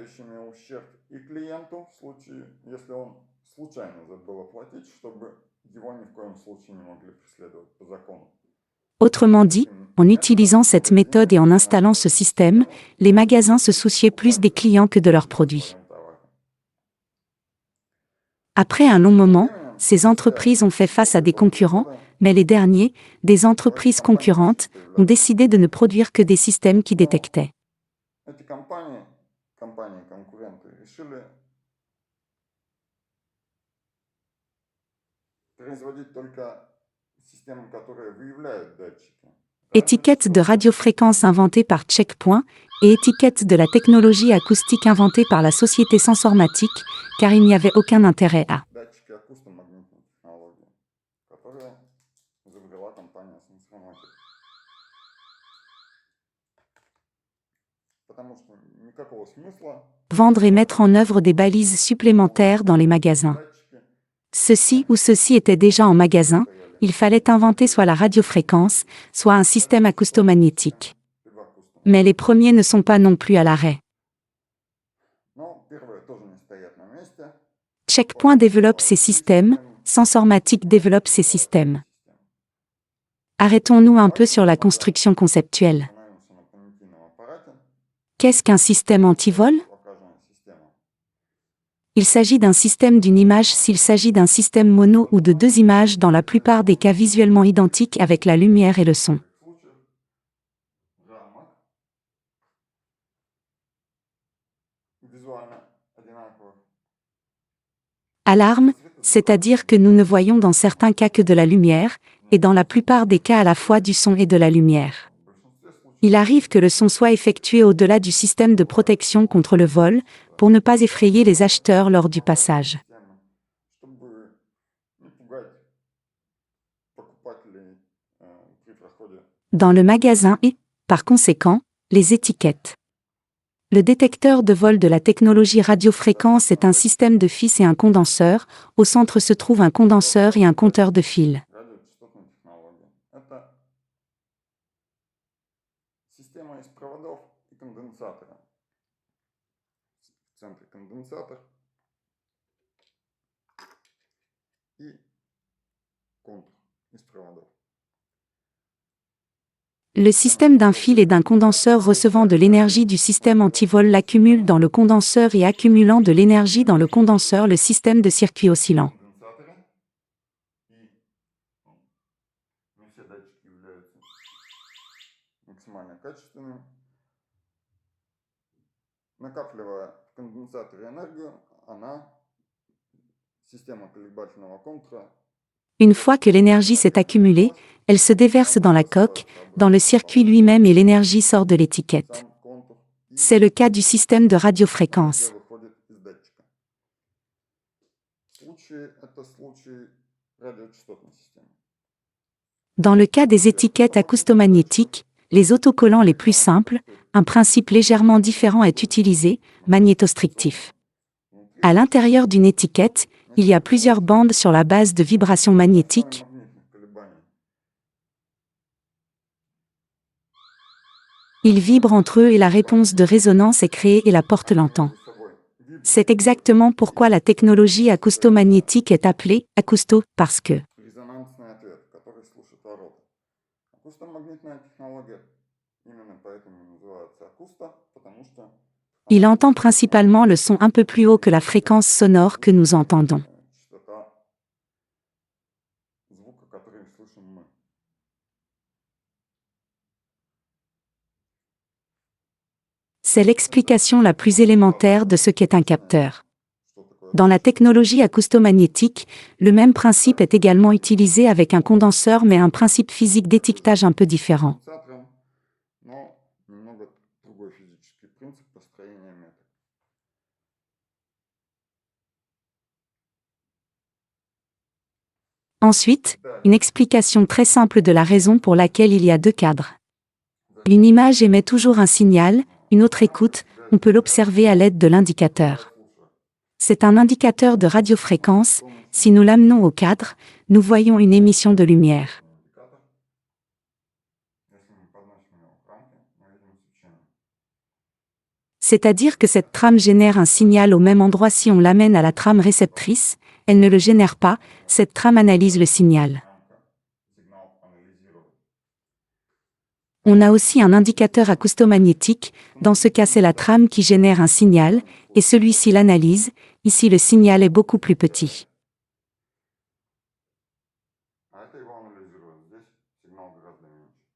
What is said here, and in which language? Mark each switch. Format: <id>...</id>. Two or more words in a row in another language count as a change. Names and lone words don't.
<fr>Autrement dit, en utilisant cette méthode et en installant ce système, les magasins se souciaient plus des clients que de leurs produits. Après un long moment, ces entreprises ont fait face à des concurrents, mais les derniers, des entreprises concurrentes, ont décidé de ne produire que des systèmes qui détectaient.</fr> <ru>компании-конкуренты решили производить только системы, которые выявляют датчики.</ru> <fr>Étiquette de radiofréquence inventée par Checkpoint et étiquette de la technologie acoustique inventée par la société Sensormatic, car il n'y avait aucun intérêt à</fr> <ru>Датчики акустомагнитной технологии, которые изобрела компания Sensormatic. Потому что никакого смысла</ru> <fr>vendre et mettre en œuvre des balises supplémentaires dans les magasins.</fr> <ru>датчики</ru> <fr>Ceci ou ceci était déjà en magasin, il fallait inventer soit la radiofréquence, soit un système acoustomagnétique.</fr> <ru>либо акустом.</ru> <fr>Mais les premiers ne sont pas non plus à l'arrêt.</fr> <ru>Но первые тоже не стоят на месте.</ru> <fr>Checkpoint développe ses systèmes, Sensormatic développe ses systèmes. Arrêtons-nous un peu sur la construction conceptuelle.</fr> <ru>Остановимся на понятийном аппарате.</ru> <fr>Qu'est-ce qu'un système antivol?</fr> <ru>Покажем систему.</ru> <fr>Il s'agit d'un système d'une image s'il s'agit d'un système mono ou de deux images dans la plupart des cas visuellement identiques avec la lumière et le son.</fr> <ru>В случаях рамок визуально одинаковых.</ru> <fr>Alarme, c'est-à-dire que nous ne voyons dans certains cas que de la lumière, et dans la plupart des cas à la fois du son et de la lumière.</fr> <ru>В большинстве случаев</ru> <fr>Il arrive que le son soit effectué au-delà du système de protection contre le vol, pour ne pas effrayer les acheteurs lors du passage.</fr> <ru>системы, чтобы не пугать покупателей при проходе.</ru> <fr>Dans le magasin et, par conséquent, les étiquettes. Le détecteur de vol de la technologie radiofréquence est un système de fils et un condenseur. Au centre se trouve un condenseur et un compteur de fils.</fr> <ru>Радиочастотной технологии. Это система из проводов и конденсатора. В центре конденсатор и контур из проводов.</ru> <fr>Le système d'un fil et d'un condenseur recevant de l'énergie du système antivol l'accumule dans le condenseur et accumulant de l'énergie dans le condenseur le système de circuit oscillant.</fr> <ru>Конденсаторы. И не все датчики являются максимально качественными. Накапливая в конденсаторе энергию, она, система колебательного контура,</ru> <fr>Une fois que l'énergie s'est accumulée, elle se déverse dans la coque, dans le circuit lui-même et l'énergie sort de l'étiquette.</fr> <ru>сам контур и</ru> <fr>C'est le cas du système de radiofréquence.</fr> <ru>где выходит из датчика. Это случай радиочастотной системы.</ru> <fr>Dans le cas des étiquettes acoustomagnétiques, les autocollants les plus simples, un principe légèrement différent est utilisé, magnétostrictif. À l'intérieur d'une étiquette, il y a plusieurs bandes sur la base de vibrations magnétiques.</fr> <ru>Магнитных колебаний.</ru> <fr>Ils vibrent entre eux et la réponse de résonance est créée et la porte l'entend.</fr> <ru>Между собой вибры.</ru> <fr>C'est exactement pourquoi la technologie acoustomagnétique est appelée acousto, parce que</fr> <ru>Резонансный ответ, который слушает ворота. Акустомагнитная технология именно поэтому называется акуста, потому что</ru> <fr>il entend principalement le son un peu plus haut que la fréquence sonore que nous entendons.</fr> <ru>частота звука, который слышим мы.</ru> <fr>C'est l'explication la plus élémentaire de ce qu'est un capteur.</fr> <ru>Что такое</ru> <fr>Dans la technologie acoustomagnétique, le même principe est également utilisé avec un condenseur mais un principe physique d'étiquetage un peu différent.</fr> <ru>конденсатором, но немного другой физический принцип построения меток.</ru> <fr>Ensuite, une explication très simple de la raison pour laquelle il y a deux cadres. Une image émet toujours un signal, une autre écoute, on peut l'observer à l'aide de l'indicateur. C'est un indicateur de radiofréquence, si nous l'amenons au cadre, nous voyons une émission de lumière.</fr> <ru>Индикатор. Если мы подносим его к рамке, мы видим свечение.</ru> <fr>C'est-à-dire que cette trame génère un signal au même endroit si on l'amène à la trame réceptrice, elle ne le génère pas, cette trame analyse le signal.</fr> <ru>Рамка сигнал анализирует.</ru> <fr>On a aussi un indicateur acoustomagnétique, dans ce cas c'est la trame qui génère un signal, et celui-ci l'analyse, ici le signal est beaucoup plus petit.</fr> <ru>А это его анализирует. Здесь сигнал гораздо меньше.</ru>